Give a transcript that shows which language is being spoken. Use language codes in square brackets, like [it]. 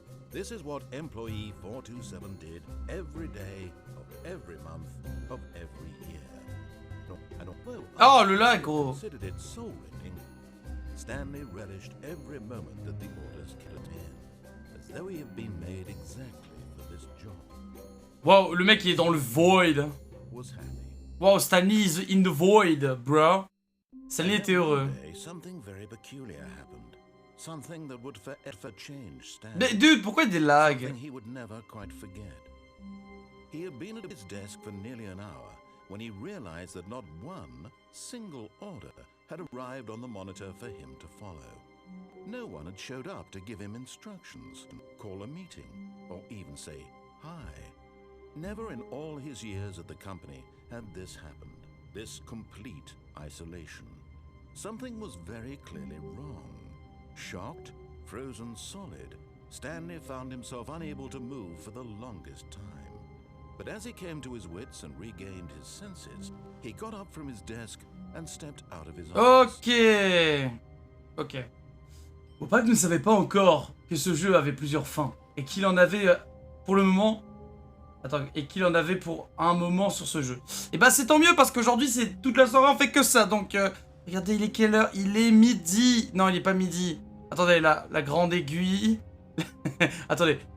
[en] This is what employee 427 did every day of every month of every year. And although [fr] le lag, gros. [en] considered it soul-rending, Stanley relished every moment that the orders killed him, as though he had been made exactly for this job. [fr] Wow, le mec il est dans le void. [en] Was happy. Wow, Stanley is in the void, bro. [fr] Stanley était heureux. [en] Something very peculiar happened. Something that would forever change Stanley. [fr] Mais dude, pourquoi il y a des lags? [en] Something he would never quite forget. He had been at his desk for nearly an hour when he realized that not one single order had arrived on the monitor for him to follow. No one had showed up to give him instructions, call a meeting, or even say hi. Never in all his years at the company had this happened, this complete isolation. Something was very clearly wrong. Shocked, frozen solid, Stanley found himself unable to move for the longest time. But as he came to his wits and regained his senses, he got up from his desk and stepped out of his office. Ok. [fr] Opak ne savait pas encore que ce jeu avait plusieurs fins et qu'il en avait pour le moment... Attends, et qu'il en avait pour un moment sur ce jeu. Et bah c'est tant mieux parce qu'aujourd'hui c'est toute la soirée on fait que ça. Donc regardez, il est quelle heure? Il est midi. Non, il est pas midi. Attendez, la grande aiguille. Attendez.